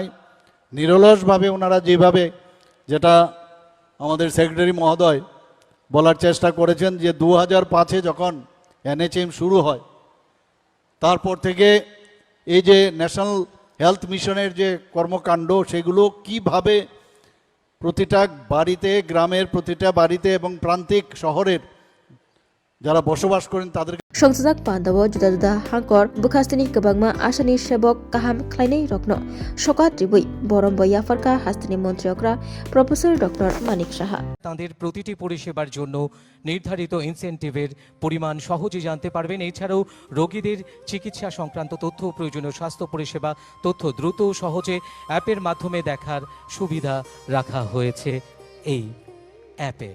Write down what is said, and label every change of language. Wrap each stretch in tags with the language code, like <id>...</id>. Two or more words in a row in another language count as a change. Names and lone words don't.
<bn>নিরলসভাবে ওনারা যেভাবে, যেটা আমাদের সেক্রেটারি মহোদয় বলার চেষ্টা করেছেন, যে 2005-এ যখন NHM শুরু হয় তারপর থেকে এই যে ন্যাশনাল হেলথ মিশনের যে কর্মকাণ্ড সেগুলো কিভাবে প্রতিটা বাড়িতে, গ্রামের প্রতিটা বাড়িতে এবং প্রান্তিক শহরের যারা বসবাস করেন তাদের</bn> <brx>সংসদक पान्दाव जुदा जुदा हांकर बुखास्तिनि गोबांमा आसानि सेबक गाहाम ख्लायनाय रत्न सका त्रिबुई बरम याफारका हास्तिनि मन्त्रियकरा प्रफेसर डॉक्टर मानिक साहा</brx> <bn>তাদের প্রতিটি পরিষেবার জন্য নির্ধারিত ইনসেনটিভের পরিমাণ সহজে জানতে পারবেন। এছাড়াও রোগীদের চিকিৎসা সংক্রান্ত তথ্য, প্রয়োজনীয় স্বাস্থ্য পরিষেবা তথ্য দ্রুত ও সহজে অ্যাপের মাধ্যমে দেখার সুবিধা রাখা হয়েছে এই অ্যাপে।</bn>